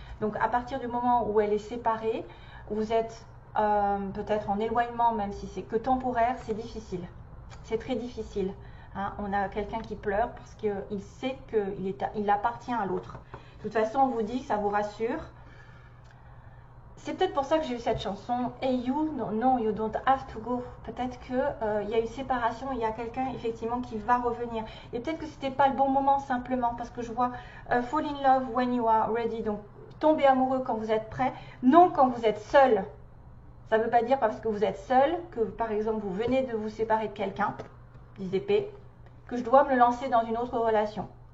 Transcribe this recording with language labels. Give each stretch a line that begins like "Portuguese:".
French: Donc, à partir du moment où elle est séparée, vous êtes peut-être en éloignement, même si c'est que temporaire, c'est difficile. C'est très difficile. Hein. On a quelqu'un qui pleure parce qu'il sait qu'il appartient à l'autre. De toute façon, on vous dit que ça vous rassure. C'est peut-être pour ça que j'ai eu cette chanson.
English: Hey you, no, you don't have to go.
French: Peut-être qu'il y a eu séparation, il y a quelqu'un effectivement qui va revenir. Et peut-être que c'était pas le bon moment simplement parce que je vois
English: fall in love when you are ready.
French: Donc tomber amoureux quand vous êtes prêt, non quand vous êtes seul. Ça ne veut pas dire parce que vous êtes seul que par exemple vous venez de vous séparer de quelqu'un, 10 épées, que je dois me lancer dans une autre relation.